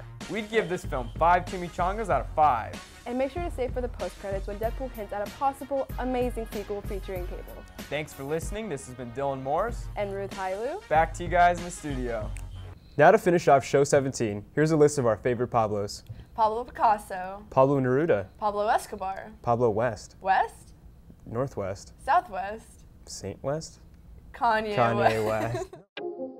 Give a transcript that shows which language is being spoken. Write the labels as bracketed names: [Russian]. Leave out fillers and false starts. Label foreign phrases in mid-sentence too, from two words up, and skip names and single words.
[English] We'd give this film 5 chimichangas out of 5. And make sure to stay for the post-credits when Deadpool hints at a possible amazing sequel featuring Cable. Thanks for listening. This has been Dylan Morris. And Ruth Hailu. Back to you guys in the studio. Now to finish off show 17, here's a list of our favorite Pablos. Pablo Picasso. Pablo Neruda. Pablo Escobar. Pablo West. West? Northwest. Southwest. Saint West? Kanye West.